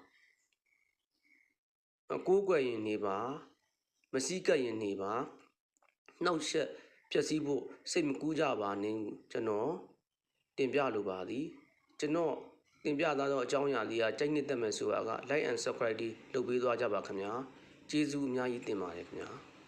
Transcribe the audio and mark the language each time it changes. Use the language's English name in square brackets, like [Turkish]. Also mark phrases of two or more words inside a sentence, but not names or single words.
[Burmese] ကိုးကွယ်ရင်နေပါမစည်းကပ်ရင်နေပါနှောက်ယှက်ပျက်စီးဖို့စိတ်မကူးကြပါနဲ့ကျွန်တော်တင်ပြလိုပါသည်ကျွန်တော်တင်ပြသားသောအကြောင်းအရာလေးကကြိုက်နှစ်သက်မယ်ဆိုတာက [English] like and subscribe [Burmese] လုပ်ပေးသွားကြပါခင်ဗျာကျေးဇူးအများကြီးတင်ပါတယ်ခင်ဗျာ